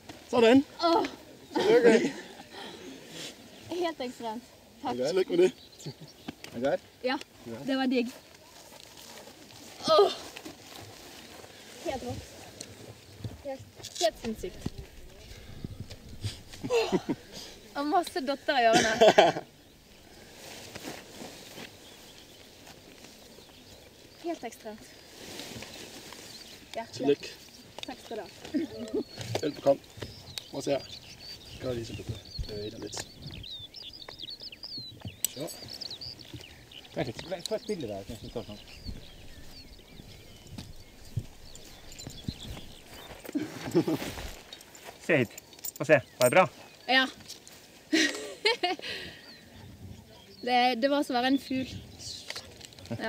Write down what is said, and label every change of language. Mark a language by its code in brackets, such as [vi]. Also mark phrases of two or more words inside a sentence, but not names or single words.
[da] Sådan. Tillykke. Helt ekstremt. Takk. Tillykke med det. Er det godt? [no] Ja, det var digg. Helt rått. Helt sinnssykt. Og masse dotter i ørene. Helt ekstremt. Hjertelig. [da] Tillykke. [no] Takk skal du ha. [da] Velbekomme. Prøv her. Gør lige så du bevæger dig lidt. Så. [no] Få et bilde der, hvis det står sånn. Se hit. Få se. Var det bra? Ja. Det var som å være en fugl. Ja.